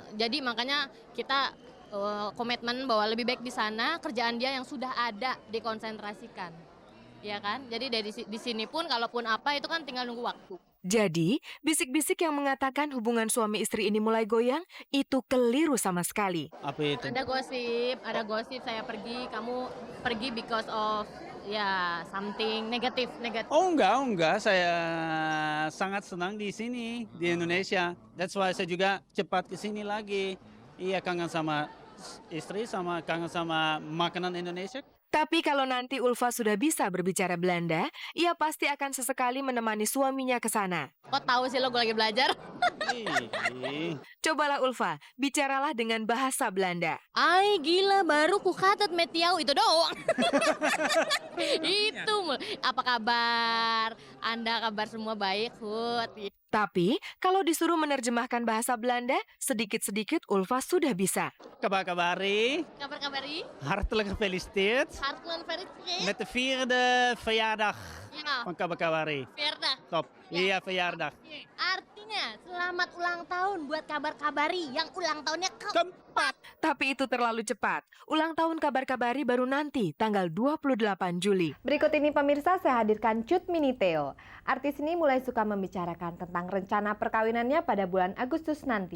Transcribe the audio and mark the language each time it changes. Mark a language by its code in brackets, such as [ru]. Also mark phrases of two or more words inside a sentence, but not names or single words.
[id] Jadi makanya kita komitmen bahwa lebih baik di sana kerjaan dia yang sudah ada dikonsentrasikan. Ya kan? Jadi di sini pun kalaupun apa itu kan tinggal nunggu waktu. Jadi, bisik-bisik yang mengatakan hubungan suami istri ini mulai goyang, itu keliru sama sekali. Apa itu? Ada gosip saya pergi, kamu pergi [en] because of something [id] negatif. Oh enggak, saya sangat senang di sini, di Indonesia. [en] That's why [id] saya juga cepat ke sini lagi. Iya, kangen sama istri, kangen sama makanan Indonesia. Tapi kalau nanti Ulfa sudah bisa berbicara Belanda, ia pasti akan sesekali menemani suaminya ke sana. Kok tahu sih lo gue lagi belajar? Cobalah Ulfa, bicaralah dengan bahasa Belanda. Ay gila, baru ku katet metiau itu doang. Itu apa kabar? Anda kabar semua baik, Hut? Tapi, kalau disuruh menerjemahkan bahasa Belanda, sedikit-sedikit Ulfa sudah bisa. Kabar-kabari. Kabar-kabari? [nl] Hartelijk gefeliciteerd. Hartelijk gefeliciteerd. Met de 4e verjaardag [id] Ya, [nl] van Kabar-kabari. verjaardag. [id] Top. Iya, verjaardag. Artinya, selamat ulang tahun buat kabar-kabari yang ulang tahunnya Keempat. Tapi itu terlalu cepat. Ulang tahun Kabar-kabari baru nanti, tanggal 28 Juli. Berikut ini pemirsa, saya hadirkan Cut Mini Theo. Artis ini mulai suka membicarakan tentang rencana perkawinannya pada bulan Agustus nanti.